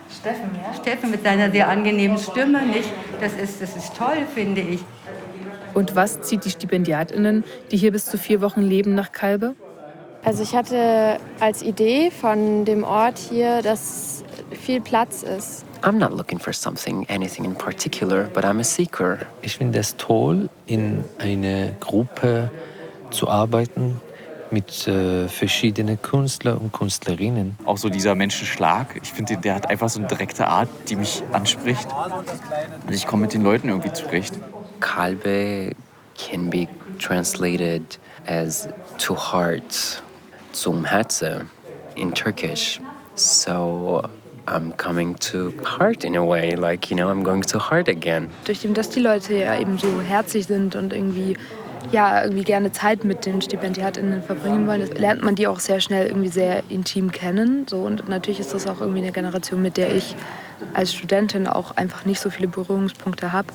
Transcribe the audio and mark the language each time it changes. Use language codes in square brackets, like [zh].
[de] Steffen, ja. Steffen mit seiner sehr angenehmen Stimme, nicht? Das ist toll, finde ich. Und was zieht die StipendiatInnen, die hier bis zu 4 Wochen leben, nach Kalbe? Also ich hatte als Idee von dem Ort hier, dass viel Platz ist. [en] I'm not looking for something, anything in particular, but I'm a seeker. [de] Ich finde es toll, in einer Gruppe zu arbeiten mit verschiedenen Künstlern und Künstlerinnen. Auch so dieser Menschenschlag, ich finde, der hat einfach so eine direkte Art, die mich anspricht. Und ich komme mit den Leuten irgendwie zurecht. [en] Kalbe can be translated as to heart, [de] zum Herzen [en] in Turkish. So I'm coming to heart in a way, like, you know, I'm going to heart again. [de] Durch dem, dass die Leute ja eben so herzlich sind und irgendwie, ja, irgendwie gerne Zeit mit den StipendiatInnen verbringen wollen, lernt man die auch sehr schnell irgendwie sehr intim kennen. So, und natürlich ist das auch irgendwie eine Generation, mit der ich als Studentin auch einfach nicht so viele Berührungspunkte habe.